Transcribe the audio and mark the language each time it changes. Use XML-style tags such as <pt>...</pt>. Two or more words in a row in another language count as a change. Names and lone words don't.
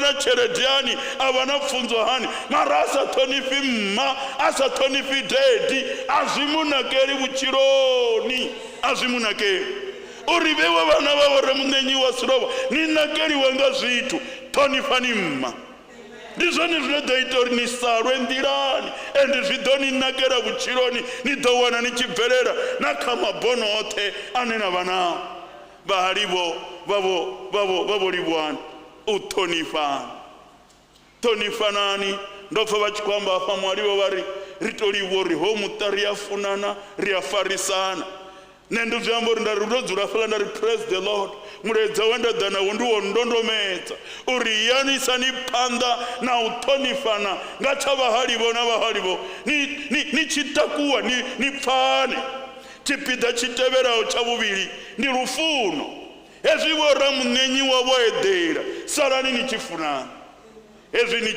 <ve>na tshelede hani a vha na pfunzo hani mara a sa ṱhonifhi mma a sa ṱhonifhi dedi a zwi mu nakeli vhutshiloni a zwi mu nakeli uri vhewe vhana vha vho Ramunenyiwa Seroba ni nakeliwe nga zwithu ṱhonifhani mma ndi zwone zwine ḓo ita uri ni salwe nḓilani ende zwi ḓo ni nakela vhutshiloni ni ḓo wana ni tshi bvelela na kha mabono oṱhe ane na vha nao vhahali vha vho livhuwani u ṱhonifanani ndo pfa vha tshi khou amba afha muhalivo vha ri to livhuwa uri ho muṱa ri a funana ri a farisana nṋe ndo zwi amba uri nda ri ndo dzula fhaḽa nda ri</ve> <en>praise the Lord</en> <ve>mulaedza we nda ḓa nawo ndi wo ndondomedza uri yanisani phanḓa na u ṱhonifana nga tsha vhahalivo na vhahalivo ni tshi takuwa ni pfane tshipiḓa tshi tevhelaho tsha vhuvhili ndi lufuno hezwi vho Ramunenyiwa vho eḓela salani ni tshi funana hezwi ni</ve>